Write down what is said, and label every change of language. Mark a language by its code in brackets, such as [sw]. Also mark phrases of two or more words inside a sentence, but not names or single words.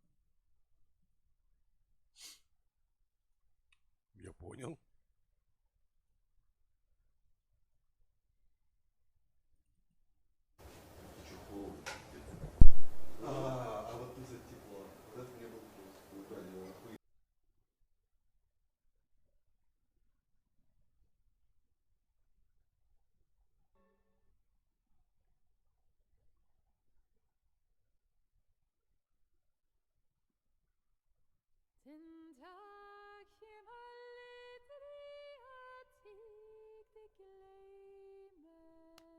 [ru] Я понял. А вот ты за тепло. Вот это мне был плюс. Убрали охуенно. [da] Den dag kommer aldrig at jeg det glemmer,